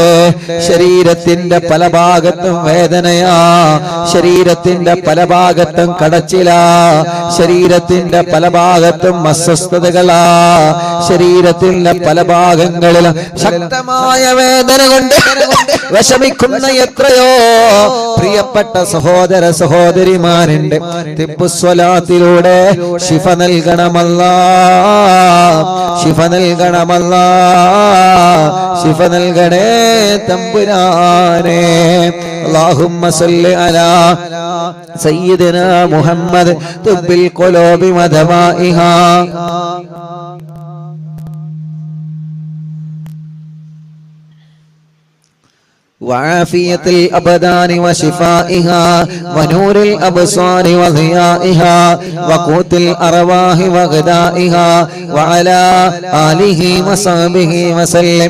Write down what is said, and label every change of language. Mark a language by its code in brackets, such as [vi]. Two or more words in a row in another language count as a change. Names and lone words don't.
[ml] ശരീരത്തിന്റെ പല ഭാഗത്തും വേദനയാ, ശരീരത്തിന്റെ പല ഭാഗത്തും കടച്ചിലാ, ശരീരത്തിന്റെ പല ഭാഗത്തും അസ്വസ്ഥതകളാ, ശരീരത്തിന്റെ പല ഭാഗങ്ങളിലും ശക്തമായ വേദന കൊണ്ട് വിഷമിക്കുന്ന എത്രയോ പ്രിയപ്പെട്ട സഹോദര സഹോദരിമാരുണ്ട്. തിബ്ബുസ്വലാത്തിലൂടെ ശിഫ നൽകണമല്ലാഹ്, ശിഫ നൽകണമല്ലാഹ്, ശിഫ നൽകണേ തമ്പുരാനെ. [ar] اللهم صل على سيدنا محمد طب القلوب ودوائها وعافية الأبدان وشفائها ونور الأبصار وضيائها وقوت الأرواح وغذائها وعلى آله وصحبه وسلم.